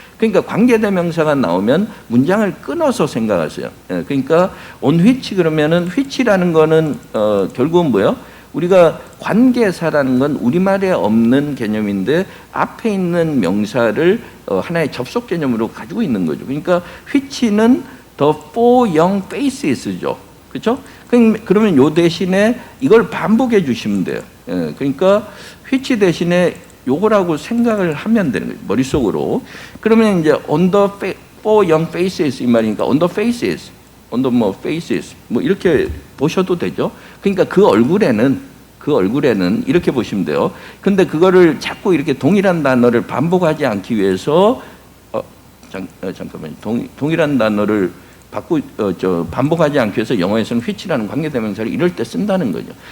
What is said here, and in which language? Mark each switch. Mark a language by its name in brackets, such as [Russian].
[Korean] 그러니까 관계대명사가 나오면 문장을 끊어서 생각하세요. 그러니까 [English] on which [Korean] 그러면은 which라는 거는 결국은 뭐예요? 우리가 관계사라는 건 우리말에 없는 개념인데 앞에 있는 명사를 하나의 접속 개념으로 가지고 있는 거죠. 그러니까 which는 the four young faces죠. 그렇죠? 그러면 요 대신에 이걸 반복해 주시면 돼요. 그러니까 which 대신에 요거라고 생각을 하면 되는 거예요. 머릿속으로. 그러면 이제 [English] on the four young faces [Korean] 이 말이니까 [English] on the faces, on the faces [Korean] 이렇게 보셔도 되죠. 그러니까 그 얼굴에는 이렇게 보시면 돼요. 근데 그거를 자꾸 이렇게 동일한 단어를 반복하지 않기 위해서 잠깐만요. 동일한 단어를 반복하지 않기 위해서 영어에서는 which라는 관계대명사를 이럴 때 쓴다는 거죠.